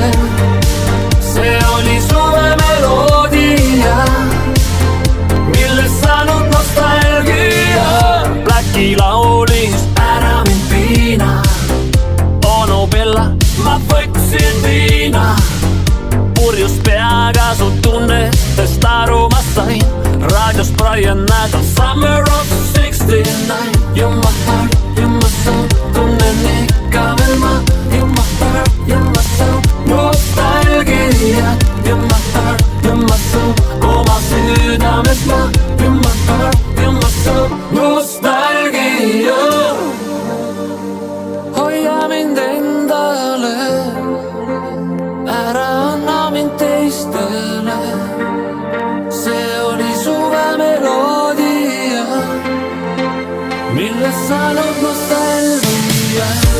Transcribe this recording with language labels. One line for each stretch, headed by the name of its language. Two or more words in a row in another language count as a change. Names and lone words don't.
Estonian: See oli suve meloodia, millest saanud nostalgia. Blacki laulis ära mind piina, onu Bella, ma võtsin viina. Purjus peaga su tunnetest aru ma sain. Raadios Brian Adams,
English: Summer of 69. You're my heart, you're my soul,
Estonian: tunnen ikka veel ma.
English: You're my heart, you're my soul, nostalgia. You're my heart, you're my soul,
Estonian: oma südames ma.
English: You're my heart, you're my soul, nostalgia.
Estonian: Hoia mind endale, ära anna mind teistele. See oli suve meloodia, millest saanud nostalgia.